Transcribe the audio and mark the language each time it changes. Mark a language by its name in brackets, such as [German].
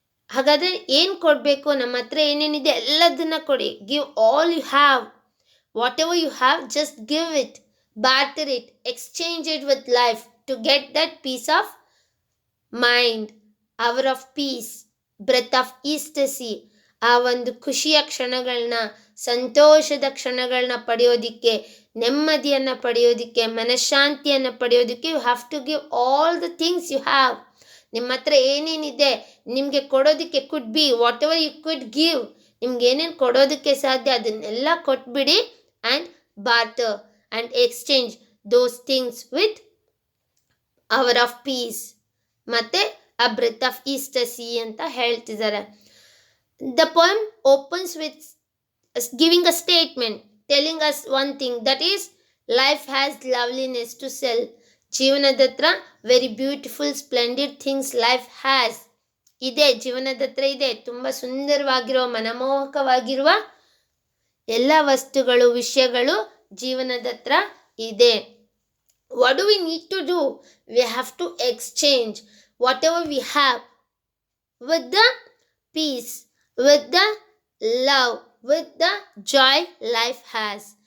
[Kannada] ಹಾಗಾದರೆ ಏನು ಕೊಡಬೇಕು? ನಮ್ಮ ಹತ್ರ ಏನೇನಿದೆ ಎಲ್ಲದನ್ನ ಕೊಡಿ. [English] Give all you have, whatever you have, just give it, barter it, exchange it with life to get that peace of mind, hour of peace, breath of ecstasy. [Kannada] ಆ ಒಂದು ಖುಷಿಯ ಕ್ಷಣಗಳನ್ನ, ಸಂತೋಷದ ಕ್ಷಣಗಳನ್ನ ಪಡೆಯೋದಿಕ್ಕೆ, ನೆಮ್ಮದಿಯನ್ನು ಪಡೆಯೋದಿಕ್ಕೆ, ಮನಃಶಾಂತಿಯನ್ನು ಪಡೆಯೋದಿಕ್ಕೆ, [English] You have to give all the things you have. [Kannada] ನಿಮ್ಮ ಹತ್ರ ಏನೇನಿದೆ ನಿಮಗೆ ಕೊಡೋದಕ್ಕೆ, [English] could be whatever you could give, [Kannada] ನಿಮ್ಗೆ ಏನೇನು ಕೊಡೋದಕ್ಕೆ ಸಾಧ್ಯ ಅದನ್ನೆಲ್ಲ ಕೊಟ್ಬಿಡಿ. [English] and barter and exchange those things with hour of peace [Kannada] ಮತ್ತು [English] a breath of ecstasy [Kannada] ಅಂತ ಹೇಳ್ತಿದ್ದಾರೆ. [English] The poem opens with giving a statement, telling us one thing, that is, life has loveliness to sell. [Kannada] ಜೀವನದ ಹತ್ರ [English] very beautiful splendid things life has [Kannada] ಇದೆ, ಜೀವನದ ಹತ್ರ ಇದೆ. ತುಂಬ ಸುಂದರವಾಗಿರುವ, ಮನಮೋಹಕವಾಗಿರುವ ಎಲ್ಲ ವಸ್ತುಗಳು, ವಿಷಯಗಳು ಜೀವನದ ಹತ್ರ ಇದೆ. [English] What do we need to do? We have to exchange whatever we have with the peace, with the love, with the joy life has.